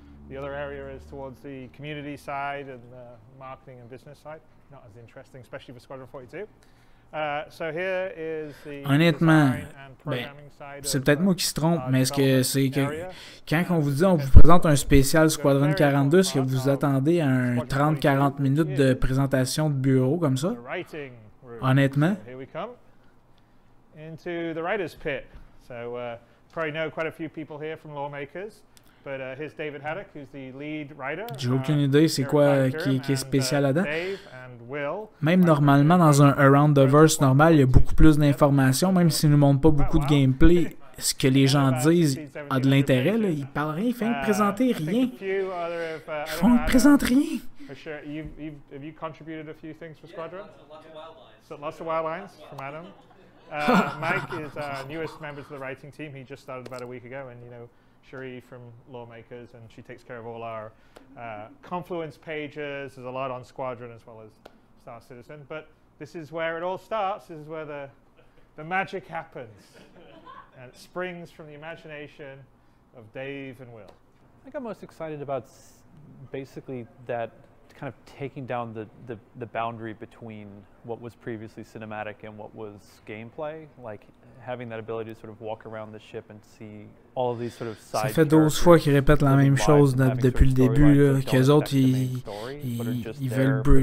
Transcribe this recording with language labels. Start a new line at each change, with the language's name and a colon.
English: The other area is towards the community side and the marketing and business side. Not as interesting, especially for Squadron 42. So here is the
French: Honnêtement,
English: design and programming side
French: c'est peut-être moi qui se trompe, mais est-ce que c'est que quand on vous dit on vous présente un spécial Squadron 42, est-ce que vous attendez à un 30-40 minutes de présentation de bureau comme ça? Honnêtement?
English: Here we come into the writer's pit. So probably know quite a few people here from Lawmakers. But here's David Haddock, who's the lead writer.
French: J'ai aucune idée c'est quoi qui est spécial là-dedans. Même normalement, dans un Around the Verse normal, il y a beaucoup plus d'informations, même s'ils ne nous montrent pas beaucoup de gameplay. Ce que les gens disent a de l'intérêt, là. Ils parlent rien, ils font présenter rien. Ils ne présentent rien.
English: Have you contributed a few things for Squadron? Lots of wild lines from Adam. Mike is our newest member of the writing team. He just started about a week ago, and you know, Cherie from Lawmakers, and she takes care of all our Confluence pages. There's a lot on Squadron as well as Star Citizen. But this is where it all starts. This is where the magic happens. And it springs from the imagination of Dave and Will. I think I'm most excited about basically that kind of taking down the boundary between what was previously cinematic and what was gameplay, like having that ability to sort of walk around the ship and see all of these sort of side.
French: Ça fait 12 fois qu'ils répètent la même chose depuis le début, là, qu'eux autres ils veulent